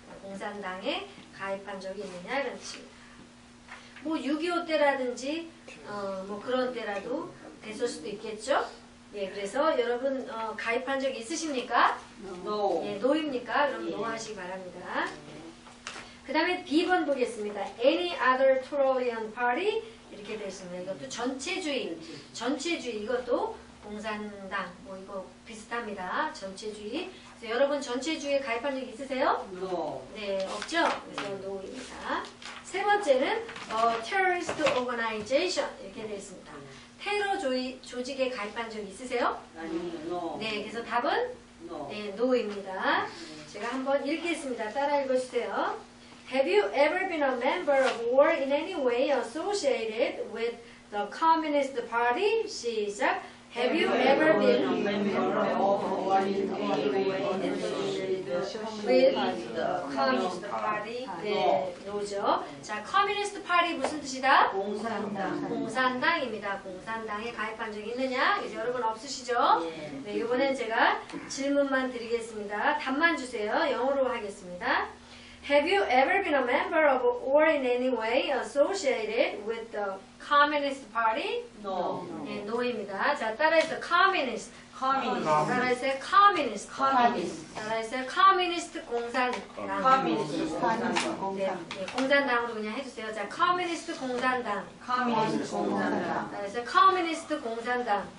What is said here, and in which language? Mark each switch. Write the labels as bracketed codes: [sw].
[ko] 공산당에 가입한 적이 있느냐 이런 뜻입니다. 뭐 6.25 때라든지 뭐 그런 때라도 됐을 수도 있겠죠. 예, 그래서 여러분 가입한 적 있으십니까? [en] No. [ko] 예, no입니까? 그럼 no 하시기 바랍니다. 그 다음에 B번 보겠습니다. [en] Any other Trojan party [ko] 이렇게 되어 있습니다. 이것도 전체주의 이것도 공산당 뭐 이거 비슷합니다. 전체주의. 그래서 여러분 전체주의에 가입한 적 있으세요? [en] No. [ko] 네, 없죠? 그래서 no입니다. 세 번째는 terrorist organization 이렇게 되어 있습니다. 테러 조직에 가입한 적 있으세요? 아니요. No. 네, 그래서 답은 [en] No. [ko] 네, no입니다. 제가 한번 읽겠습니다. 따라 읽어주세요. [en] Have you ever been a member of or in any way associated with the Communist Party? [ko] 시작. [en] Have you ever been a member of or in any way associated with the Communist Party? [ko] 네, no죠. 자, Communist Party 무슨 뜻이다? 공산당. 공산당입니다. 공산당에 가입한 적이 있느냐? 그래서 여러분 없으시죠? 네, 이번엔 제가 질문만 드리겠습니다. 답만 주세요. 영어로 하겠습니다. [en] Have you ever been a member of or in any way associated with the Communist Party? No. [ko] 네, no입니다. 자, 따라해서 Communist. [en] Communist. [ko] 따라해서 Communist. [en] Communist. [ko] 따라해서 Communist 공산당. [en] Communist. [ko] 네, 네, 공산당으로 그냥 해주세요. 자, Communist 공산당. Communist 공산당. 따라해서 Communist 공산당.